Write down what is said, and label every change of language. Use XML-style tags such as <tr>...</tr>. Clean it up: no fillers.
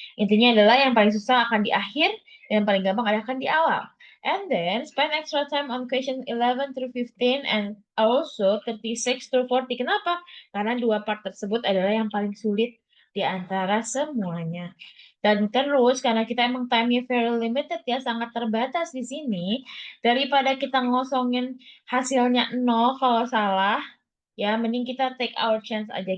<id>Intinya adalah yang paling susah akan di akhir, dan yang paling gampang akan di awal.</id> <en>And then spend extra time on question 11 through 15 and also 36 through 40.</en> <id>Kenapa? Karena dua part tersebut adalah yang paling sulit di antara semuanya. Dan terus, karena kita emang time-nya</id> <en>very limited</en> <id>ya, sangat terbatas di sini, daripada kita ngosongin hasilnya 0 kalau salah, ya mending kita</id> <en>take our chance</en> <id>aja.</id>